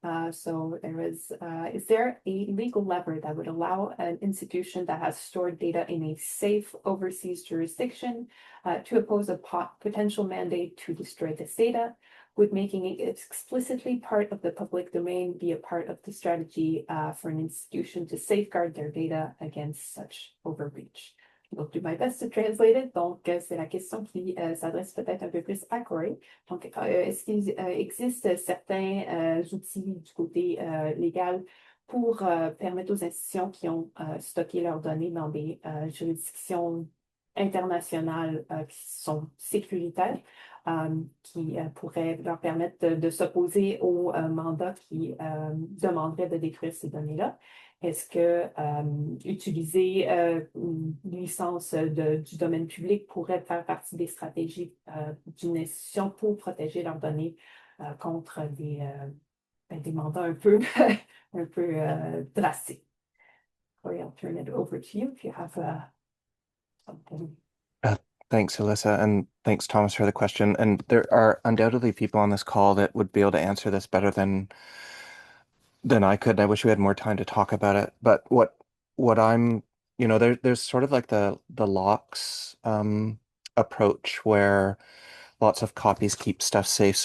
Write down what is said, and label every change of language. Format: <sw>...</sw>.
<en>So is there a legal lever that would allow an institution that has stored data in a safe overseas jurisdiction to oppose a potential mandate to destroy this data? Would making it explicitly part of the public domain be a part of the strategy for an institution to safeguard their data against such overreach? Donc, do my best to translate it.</en> <fr>Donc, c'est la question qui s'adresse peut-être un peu plus à Corey. Donc, est-ce qu'il existe certains outils du côté légal pour permettre aux institutions qui ont stocké leurs données dans des juridictions internationales qui sont sécuritaires, qui pourraient leur permettre de s'opposer au mandat qui demanderait de détruire ces données-là? Est-ce que utiliser une licence du domaine public pourrait faire partie des stratégies d'une institution pour protéger leurs données contre des mandats un peu, un peu drastiques?</fr> <en>Corey, I'll turn it over to you if you have something. Thanks, Alyssa, and thanks, Thomas, for the question. And there are undoubtedly people on this call that would be able to answer this better than I could. I wish we had more time to talk about it. But what I'm, there's sort of like the locks approach where lots of copies keep stuff safe.</en>